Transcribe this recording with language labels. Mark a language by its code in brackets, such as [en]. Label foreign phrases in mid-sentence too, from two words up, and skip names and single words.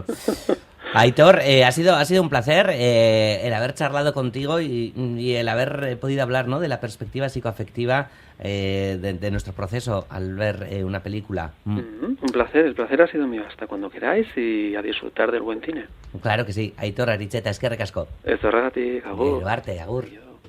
[es] Aitor, ha sido un placer el haber charlado contigo y el haber podido hablar, ¿no?, de la perspectiva psicoafectiva de nuestro proceso al ver una película. Un placer, el placer ha sido mío. Hasta cuando queráis y a disfrutar del buen cine. Claro que sí. [eu] Aitor, Aritxeta, eskerrik asko. Ez horregatik, agur. Arte, agur. [es] Adiós.